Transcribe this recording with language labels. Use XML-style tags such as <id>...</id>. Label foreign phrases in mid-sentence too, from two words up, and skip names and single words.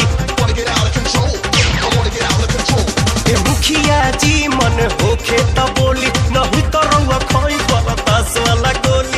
<en>Wanna get out of control, yeah, I wanna get out of control.</en> <bho>मुखिया जी मन होखे त बोली नहीं तो रउआ खोई बरदास वाला गोली</bho>